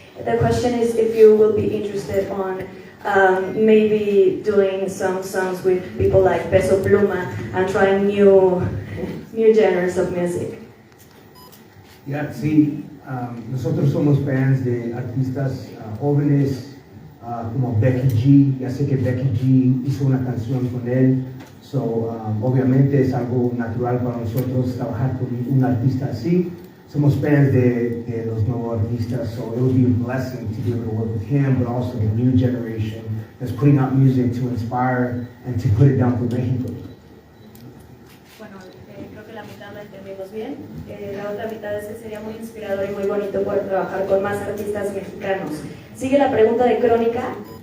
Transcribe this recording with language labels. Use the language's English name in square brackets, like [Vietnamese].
[English] The question is if you will be interested on maybe doing some songs with people like Peso Pluma and trying new genres of music. [Spanish] Ya, sí, nosotros somos fans de artistas jóvenes como Becky G. Ya sé que Becky G hizo una canción con él, obviamente es algo natural para nosotros trabajar con un artista así. Somos fans de los nuevos artistas, [English] so it would be a blessing to be able to work with him, but also the new generation that's putting out music to inspire and to put it down for Mexico. [Spanish] Bueno, creo que la mitad la entendimos bien. La otra mitad es que sería muy inspirador y muy bonito poder trabajar con más artistas mexicanos. Sigue la pregunta de Crónica.